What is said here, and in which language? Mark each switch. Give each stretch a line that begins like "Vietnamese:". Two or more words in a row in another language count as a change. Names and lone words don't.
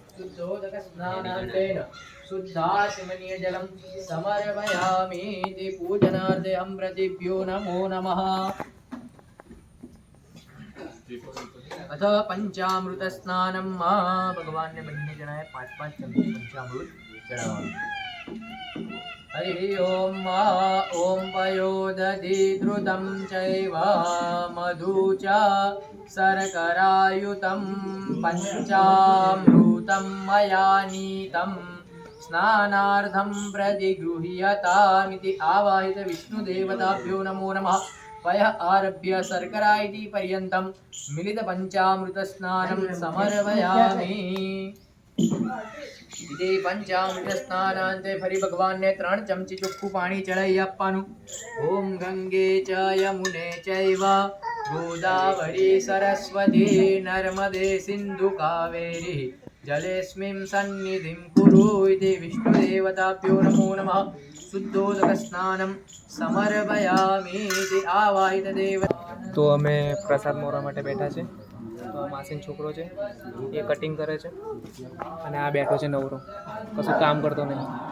Sanskrit: શુદ્ધાચમનીય જલમ સમર્પયામિ તે પૂજનાર્થે અમૃતેભ્યો નમો નમઃ. અથ પંચામૃત સ્નાનમ.
Gujarati: ભગવાનને બંને જણાએ 5-5 ચમચી પંચામૃત ચડાવવાનું.
Sanskrit: हरि ओम ओम पयोदधि द्रुतं चैव मधु च शर्करायुतं पञ्चामृतं मया नीतं स्नानार्थं प्रतिगृह्यतामिति आवाहित विष्णुदेवताभ्यो नमो नमः पयः आरभ्य शर्करा इति पर्यन्तं मिलितपञ्चामृतस्नानं समर्पयामि इति पंचामृत
Gujarati: સ્નાનાંતે ફરી ભગવાન ને 3 ચમચી ચોખ્ખું પાણી ચડાઈ આપવાનું
Sanskrit: ઓમ ગંગે ચ યમુને ચૈવ ગોદાવરી સરસ્વતી નર્મદે સિંધુ કાવેરી જલેસ્મિં સન્નિધિં કુરુ ઇતિ વિષ્ણુદેવતાભ્યો નમો નમઃ શુદ્ધોદક સ્નાનમ સમર્પયામિ ઇતિ આવાહિત દેવ
Gujarati: તો અમે પ્રસાદ મોરવા માટે બેઠા છે તો માસીન છોકરો છે એ કટિંગ કરે છે અને આ બેઠો છે નવરો કશું કામ કરતો નહીં